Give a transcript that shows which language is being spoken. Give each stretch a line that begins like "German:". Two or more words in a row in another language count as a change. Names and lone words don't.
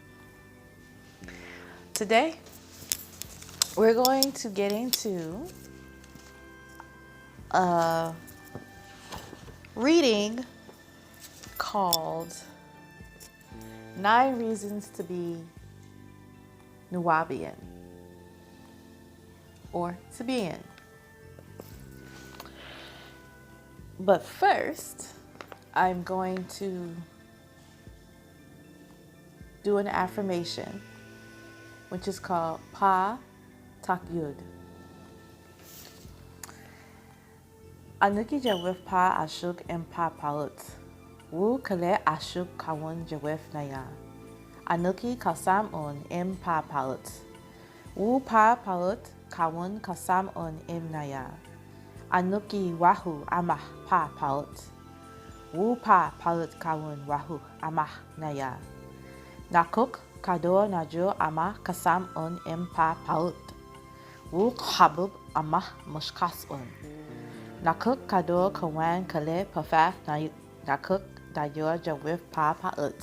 English: Today, we're going to get into a reading called 9 Reasons to be Nuwaubian or Sabaean. But first, I'm going to do an affirmation, which is called Paa Takyud. Anuki Jawef Pa Ashuk and Pa Palut. Wu Kale Ashuk Kawun Jawef Naya. Anuki Kasam Un Im Pa Palut. Wu Pa Palut Kawun Kasam Un Im Naya. Anuki Wahu Amah Pa Palut. Wu Pa Palut Kawun Wahu Amah Naya. Nakuk Kador Najur Amah Kasam Un Im Pa Palut. Wu Habub Amah Mushkas Un. Nakuk Kador Kawan Kale Pafaf Nakuk Dayor Jawif Pa Paut.